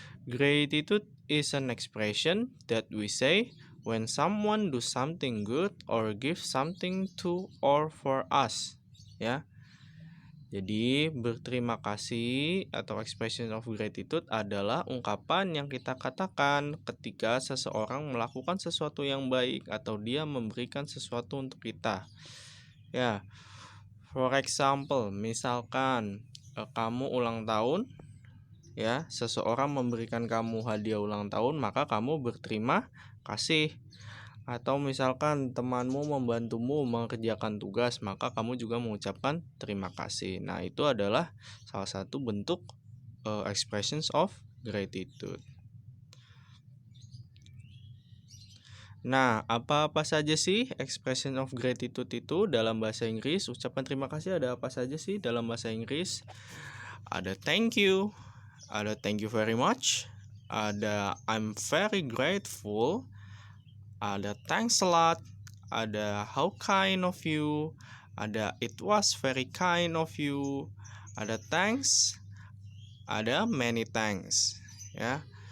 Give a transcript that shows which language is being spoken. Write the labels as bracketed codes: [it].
[en] Gratitude is an expression that we say when someone do something good or give something to or for us. [id] Ya. Jadi berterima kasih atau expression of gratitude adalah ungkapan yang kita katakan ketika seseorang melakukan sesuatu yang baik atau dia memberikan sesuatu untuk kita. Ya, for example, misalkan kamu ulang tahun, ya, seseorang memberikan kamu hadiah ulang tahun, maka kamu berterima kasih. Atau misalkan temanmu membantumu mengerjakan tugas, maka kamu juga mengucapkan terima kasih. Nah, itu adalah salah satu bentuk expressions of gratitude. Nah, apa-apa saja sih expression of gratitude itu dalam bahasa Inggris? Ucapan terima kasih ada apa saja sih dalam bahasa Inggris? [en] Ada thank you, ada thank you very much, ada I'm very grateful, ada thanks a lot, ada how kind of you, ada it was very kind of you, ada thanks, ada many thanks ya.